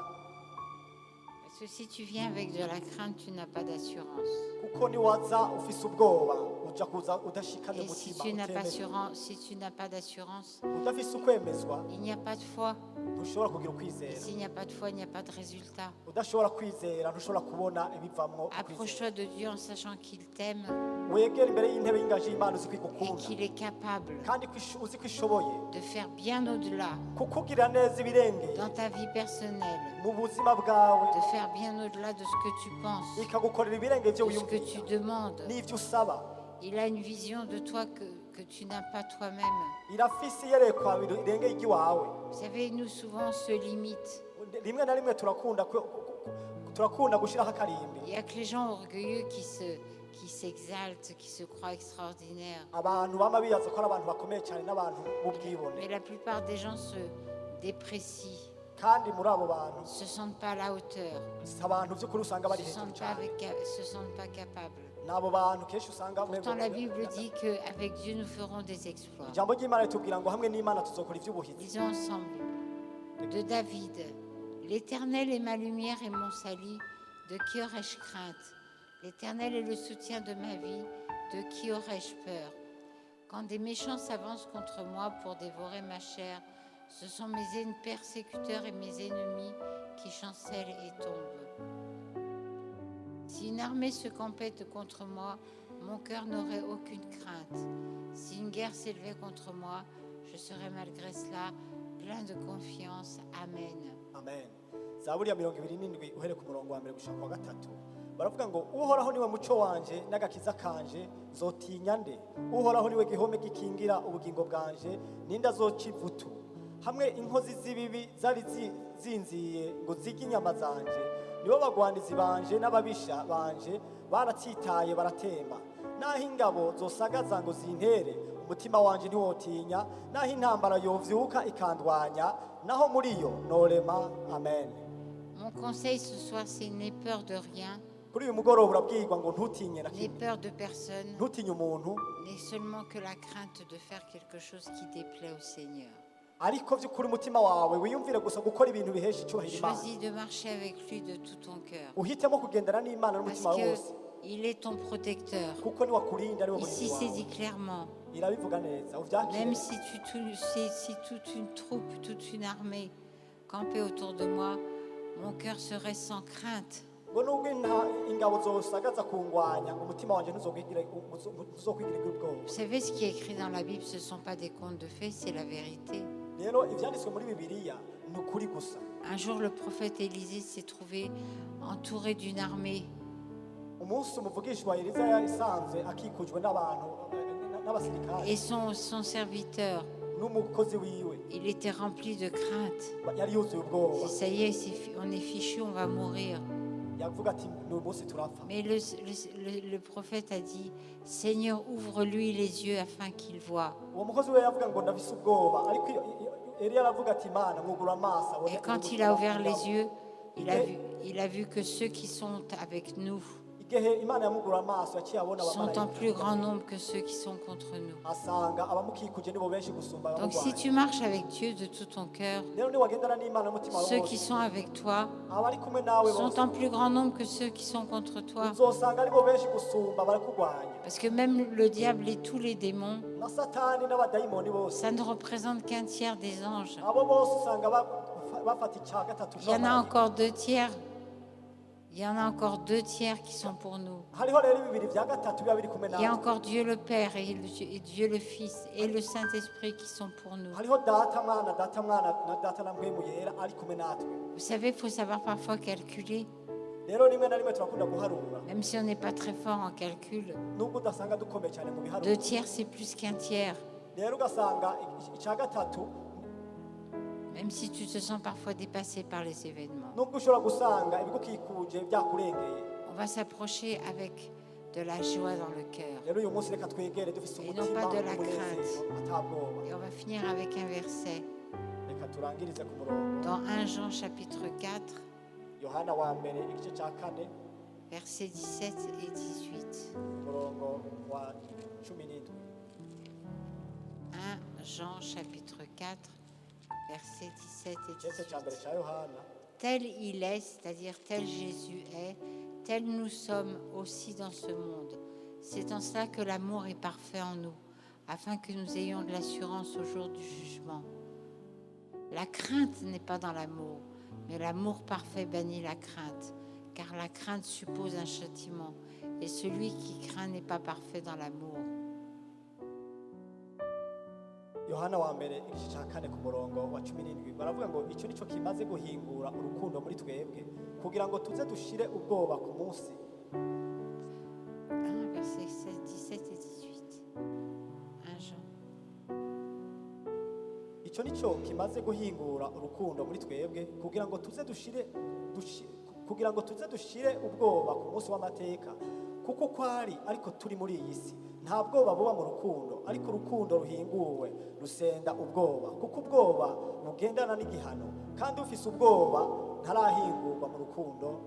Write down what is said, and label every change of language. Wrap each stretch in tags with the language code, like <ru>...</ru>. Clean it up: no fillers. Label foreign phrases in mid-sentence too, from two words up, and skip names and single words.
<fr>Parce que si tu viens avec de la crainte, tu n'as pas d'assurance.</fr> <rn>Kuko niwaza ufise ubwoba uja kuza udashikanye</rn> <fr>Et si</fr> <rn>umutima</rn> <fr>tu n'as pas d'assurance,</fr> <rn>udafise ukwemezwa</rn> <fr>il n'y a pas de foi.</fr> <rn>ntushobora kugira</rn> <fr>Et</fr> <rn>ukwizera.</rn> <fr>s'il n'y a pas de foi, il n'y a pas de résultat.</fr> <rn>Udashobora kwizera ntushobora kubona ibivamwo ukwizera.</rn> <fr>Approche-toi de Dieu en sachant qu'il t'aime</fr> <rn>Wegera imbere y'intebe y'ingaji y'Imana uzi</rn> <fr>et</fr> <rn>kwigukunda</rn> <fr>qu'il est capable</fr> <rn>kandi uzi ko ishoboye</rn> <fr>de faire bien au-delà</fr> <rn>kukugira neza ibirengeye</rn> <fr>dans ta vie personnelle,</fr> <rn>mu buzima bwawe,</rn> <fr>de faire bien au-delà de ce que tu penses,</fr> <rn>ikagukorera ibirengeye byo</rn> <fr>de ce que tu</fr> <rn>wiyumvira</rn> <fr>demandes.</fr> <rn>n'ivyo usaba.</rn> <fr>Il a une vision de toi que tu n'as pas toi-même.</fr> <rn>Irafise iyerekwa irengeye iry'iwawe.</rn> <fr>Vous savez, nous souvent on se limite.</fr> <rn>Rimwe na rimwe turakunda gushiraho akarimbi.</rn> <fr>Il n'y a que les gens orgueilleux qui s'exaltent, qui se croient extraordinaires.</fr> <rn>Abantu bama biyaza ko ari abantu bakomeye cyane n'abantu b'ubwibone,</rn> <fr>Mais la plupart des gens se déprécient,</fr> <rn>kandi muri abo bantu</rn> <fr>ne se sentent pas à la hauteur,</fr> <rn>si abantu by'ukuri usanga</rn> <fr>ne</fr> <rn>bari</rn> <fr>se</fr> <rn>hejuru</rn> <fr>sentent pas,</fr> <rn>cyane.</rn> <fr>se sentent pas capables.</fr> <rn>N'abo bantu kenshi usanga</rn> <fr>Pourtant, la Bible dit qu'avec Dieu, nous ferons des exploits.</fr> <rn>ijambo ry'Imana ritubwira ngo hamwe n'Imana tuzokora ivy'ubuhizi.</rn> <fr>Lisons ensemble. De David. L'Éternel est ma lumière et mon salut. De qui aurais-je crainte? L'Éternel est le soutien de ma vie. De qui aurais-je peur? Quand des méchants s'avancent contre moi pour dévorer ma chair, ce sont mes persécuteurs et mes ennemis qui chancellent et tombent. Si une armée se compète contre moi, mon cœur n'aurait aucune crainte. Si une guerre s'élevait contre moi, je serais malgré cela plein de confiance. Amen. Amen.</fr> <rn>Zaburi ya 27 uhere ku murongo wa mbere gushaka wa gatatu. Baravuga ngo uhoraho niwe muco wanje n'agakiza kanje, zotinya nde? Uhoraho niwe gihome gikingira ubugingo bwanje, ninda zoca ivutu. Hamwe inkozi z'ibibi zari zinziye ngo zige inyama zanje, nibo bagwandizi banje n'ababisha banje baratsitaye baratemba. Naho ingabo zosagaza ngo zintere, umutima wanje ntiwotinya. Naho intambara yovyuka ikandwanya, naho muri yo norema. Amen.</rn> <fr>Mon conseil ce soir, c'est n'aie peur de rien,</fr> <rn>Kuri uyu mugoroba urabwirwa ngo ntutinye na</rn> <fr>n'aie</fr> <rn>kimwe,</rn> <fr>peur de personne,</fr> <rn>ntutinye umuntu,</rn> <fr>n'aie seulement que la crainte de faire quelque chose qui déplaît au Seigneur.</fr> <rn>ariko vy'ukuri umutima wawe wiyumvire gusa gukora ibintu bihesha icyubahiro Imana.</rn> <fr>Choisis de marcher avec lui de tout ton cœur,</fr> <rn>Uhitemo kugendana n'Imana</rn> <fr>parce</fr> <rn>n'umutima wawe wose,</rn> <fr>qu'il est ton protecteur.</fr> <rn>kuko ni wakurinda ari we</rn> <fr>Ici,</fr> <rn>murinzi</rn> <fr>c'est</fr> <rn>wawe.</rn> <fr>dit clairement,</fr> <rn>irabivuga neza</rn> <fr>Même</fr> <rn>uvyakire</rn> <fr>si toute une troupe, toute une armée campait autour de moi, mon cœur serait sans crainte.</fr> <rn>ngo nubwo ingabo zosagaza kungwanya umutima wanje ntuzokwigira ubwoba.</rn> <fr>Vous savez, ce qui est écrit dans la Bible, ce ne sont pas des contes de fées, c'est la vérité.</fr> <rn>rero ivyanditswe muri bibiliya ni ukuri gusa.</rn> <fr>Un jour, le prophète Élisée s'est trouvé entouré d'une armée.</fr> <rn>Umunsi umuvugishwa Eliza yasanze akikujwe n'abasirikare</rn> <fr>Et son serviteur,</fr> <rn>n'umukozi wiwe</rn> <fr>il était rempli de crainte.</fr> <rn>yari yuzuye</rn> <fr>Il</fr> <rn>ubwoba.</rn> <fr>dit, ça y est, on est fichu, on va mourir.</fr> <rn>yavuga ati ni umunsi turapfa.</rn> <fr>Mais le prophète a dit, Seigneur, ouvre-lui les yeux afin qu'il voie.</fr> <rn>uwo mukozi we yavuga ngo ndafise ubwoba, ariko Eliya aravuga ati Mana mwugura amaso abone.</rn> <fr>Et quand il a ouvert les yeux, il a vu que ceux qui sont avec nous</fr> <rn>igihe Imana yamugura amaso yaciye abona</rn> <fr>sont en plus grand nombre que ceux qui sont contre nous.</fr> <rn>asanga abamukikuje nibo benshi gusumba</rn> <fr>Donc si tu marches avec Dieu de tout ton cœur,</fr> <rn>rero niwagendana n'Imana n'umutima wawe</rn> <fr>ceux qui sont avec toi</fr> <rn>abari kumwe nawe</rn> <fr>sont en plus grand nombre que ceux qui sont contre toi.</fr> <rn>uzosanga aribo benshi gusumba barakurwanya.</rn> <fr>Parce que même le diable et tous les démons,</fr> <rn>na Satani n'abadayimoni bose</rn> <fr>ça ne représente qu'un tiers des anges.</fr> <rn>abo bose usanga bafata ica gatatu</rn> <fr>Il y en a encore 2 tiers. Il y en a encore 2 tiers qui sont pour nous.</fr> <rn>hariho rero bibiri vya gatatu biba biri kumwe</rn> <fr>Il y a</fr> <rn>nawe.</rn> <fr>encore Dieu le Père et Dieu le Fils et le Saint-Esprit qui sont pour nous.</fr> <rn>hariho data mwana na data na mpwemu yera ari kumwe natwe.</rn> <fr>Vous savez, il faut savoir parfois calculer,</fr> <rn>rero rimwe na rimwe turakunda guharura</rn> <fr>même si on n'est pas très fort en calcul.</fr> <rn>nubwo udasanga dukomeye cyane mu</rn> <fr>2</fr> <rn>biharuro.</rn> <fr>tiers, c'est plus qu'un tiers.</fr> <rn>rero ugasanga ica gatatu</rn> <fr>Même si tu te sens parfois dépassé par les événements.</fr> <rn>nubwo ushobora gusanga ibigukikuje byakurengeye.</rn> <fr>On va s'approcher avec de la joie dans le cœur.</fr> <rn>rero uyu munsi reka twegere dufise</rn> <fr>Et non</fr> <rn>umutima</rn> <fr>pas de la</fr> <rn>w'umunezero atabwoba.</rn> <fr>Et on va finir avec un verset</fr> <rn>reka turangirize ku murongo</rn> <fr>dans 1 Jean chapitre 4,</fr> <rn>yohana wa mbere igice cya 4</rn> <fr>versets 17 et 18.</fr> <rn>umurongo wa 17.</rn> <fr>1 Jean chapitre 4, versets 17 et</fr> <rn>igice cya mbere</rn> <fr>18.</fr> <rn>cya yohana.</rn> <fr>Tel il est, c'est-à-dire tel Jésus est, tel nous sommes aussi dans ce monde. C'est en cela que l'amour est parfait en nous, afin que nous ayons de l'assurance au jour du jugement. La crainte n'est pas dans l'amour, mais l'amour parfait bannit la crainte, car la crainte suppose un châtiment, et celui qui craint n'est pas parfait dans l'amour.</fr> <rn>yohana wa mbere igice cya 4 ku murongo wa 17 baravuga ngo icyo nicyo kimaze guhingura urukundo muri twebwe kugira ngo tuze dushire ubwoba ku munsi.</rn> <fr>1, versets 17 et 18. 1 Jean.</fr> <rn>icyo nicyo kimaze guhingura urukundo muri twebwe kugira ngo tuze dushire ubwoba ku munsi w'amateka, kuko kwari ariko turi muri iyi si nta bwoba buba mu rukundo, ariko urukundo ruhinguwe rusenda ubwoba, kuko ubwoba bugendana n'igihano, kandi ufise ubwoba ntarahingurwa mu rukundo.</rn>